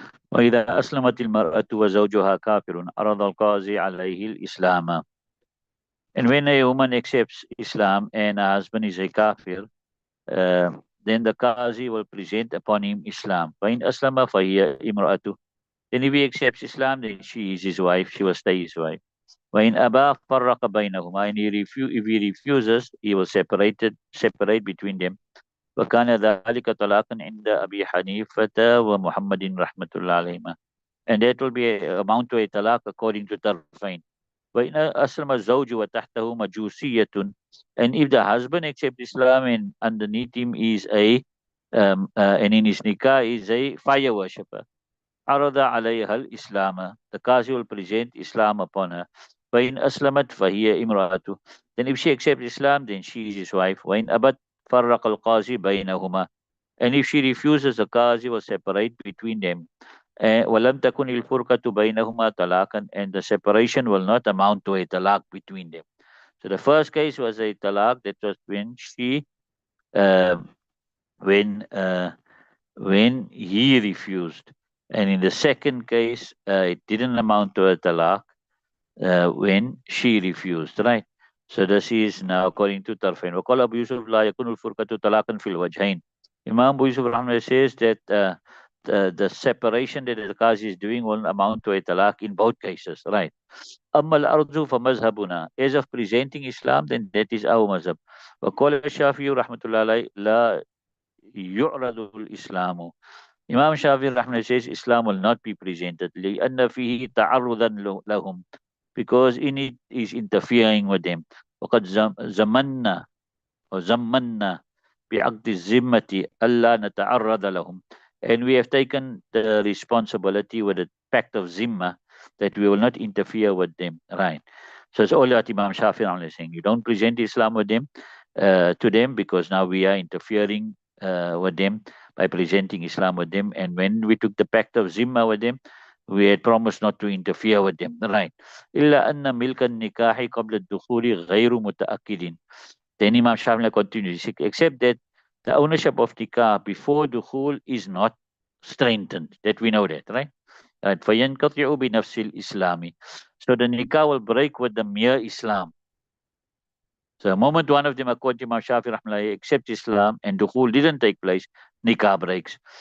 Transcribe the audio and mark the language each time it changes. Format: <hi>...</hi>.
<ar>وإذا أسلمت المرأة وزوجها كافر عرض القاضي عليه الإسلام.</ar> <en>And when a woman accepts Islam and her husband is a kafir, uh, then the Qazi will present upon him Islam.</en> <ar>فإن أسلم فهي امرأته.</ar> <en>Then if he accepts Islam, then she is his wife, she will stay his wife.</en> <ar>وإن أبى فرق بينهما.</ar> <en>And if he refuses, he will separate between them.</en> <ar>وكان ذلك طلاقا عند أبي حنيفة ومحمد رحمة الله عليهما.</ar> <en>And that will be amount to a talaq according to Tarfain.</en> <ar>وإن أسلم الزوج وتحته مجوسية.</ar> <en>And if the husband accepts Islam and underneath him is and in his nikah is a fire worshipper,</en> <ar>عرض عليها الإسلام.</ar> <en>The Qazi will present Islam upon her.</en> <ar>وإن أسلمت فهي امرأته.</ar> <en>Then if she accepts Islam, then she is his wife.</en> <ar>وإن أبت فرق القاضي بينهما.</ar> <en>And if she refuses, the Qazi will separate between them.</en> <ar>وَلَمْ تَكُنِ الْفُرْقَةُ بَيْنَهُمَا طَلَاقًا.</ar> <en>And the separation will not amount to a talaq between them. So the first case was a talaq. That was when uh, when uh, when he refused. And in the second case, it didn't amount to a talaq when she refused, right? So this is now according to Tarfain.</en> <ar>وقال أبو يوسف لا يكون الفرقة طلاقا في الوجهين.</ar> <en>Imam Abu Yusuf Rahman says that the separation that the Qazi is doing will amount to a talaq in both cases, right?</en> <ar>أما الأرض فمذهبنا.</ar> <en>As of presenting Islam, then that is our mazhab.</en> <ar>وقال الشافعي رحمة الله عليه لا يعرض الإسلام.</ar> <en>Imam Shafi Rahman says Islam will not be presented</en> <ar>لأن فيه تعرضا لهم,</ar> <en>because in it is interfering with them.</en> <ar>وقد زمنا وزمنا بعقد الذمة ألا نتعرض لهم.</ar> <en>And we have taken the responsibility with the pact of Zimma that we will not interfere with them, right? So it's all that Imam Shafi is saying. You don't present Islam with them, to them, because now we are interfering with them by presenting Islam with them. And when we took the pact of Zimma with them, we had promised not to interfere with them, right?</en> <ar>إلا أن ملك النكاح قبل الدخول غير متأكد.</ar> <en>Then Imam Shafi continues, except that the ownership of nikah before dukhul is not strengthened. That we know that, right?</en> <ar>فَيَنْقَطِعُ بِنَفْسِ الْإِسْلَامِ.</ar> <en>So the nikah will break with the mere Islam. So the moment one of them, according to Imam Shafi Rahmatullahi, accepts Islam and dukhul didn't take place, nikah breaks.</en>